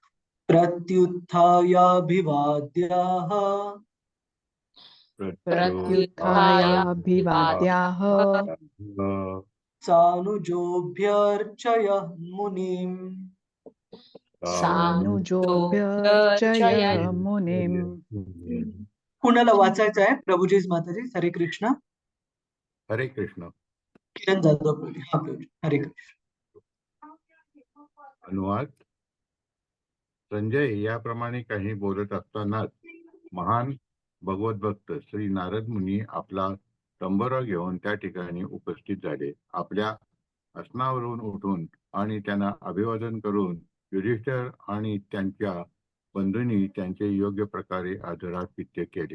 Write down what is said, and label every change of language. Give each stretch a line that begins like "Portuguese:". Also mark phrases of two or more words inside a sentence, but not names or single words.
Sanskrit: प्रत्युत्थायाभिवाद्याः प्रत्युत्थायाभिवाद्याः सानुजोऽभ्यर्चयः मुनिम् सानुजोऽभ्यर्चय मुनिम्
Marathi: कुणाला वाचायचं आहे? प्रभुजीच माताजी. हरे कृष्ण. हरे कृष्ण. किरण जाधव प्रभू. हा प्रभू. हरे कृष्ण. अनुवाद. संजय याप्रमाणे काही बोलत असतानाच महान भगवत भक्त श्री नारद मुनी आपला तंबोरा घेऊन त्या ठिकाणी उपस्थित झाले. आपल्या आसनावरून उठून आणि त्यांना अभिवादन करून युधिष्ठिर आणि त्यांच्या बंधूंनी त्यांचे योग्य प्रकारे आदरातिथ्य केले.